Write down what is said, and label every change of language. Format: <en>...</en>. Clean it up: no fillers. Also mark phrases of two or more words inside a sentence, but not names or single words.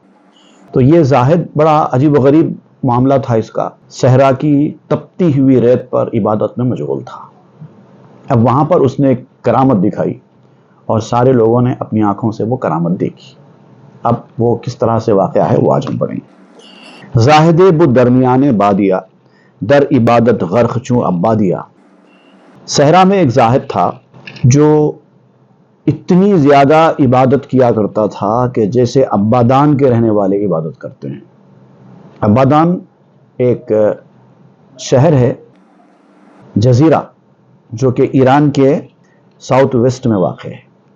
<ur>تو یہ زاہد بڑا عجیب و غریب معاملہ تھا اس کا۔ صحرا کی تپتی ہوئی ریت پر عبادت میں مشغول تھا۔ اب وہاں پر اس نے ایک کرامت دکھائی اور سارے لوگوں نے اپنی آنکھوں سے وہ کرامت دیکھی۔ اب وہ کس طرح سے واقعہ ہے وہ آج ہم پڑھیں گے۔</ur> <fa>زاہد بود درمیان بادیا، در عبادت غرق چوں عبادیا۔</fa> <ur>صحرا میں ایک زاہد تھا جو اتنی زیادہ عبادت کیا کرتا تھا کہ جیسے عبادان کے رہنے والے عبادت کرتے ہیں۔ عبادان ایک شہر ہے، جزیرہ، جو کہ ایران کے</ur> <en>south west</en> <ur>میں واقع ہے۔</ur>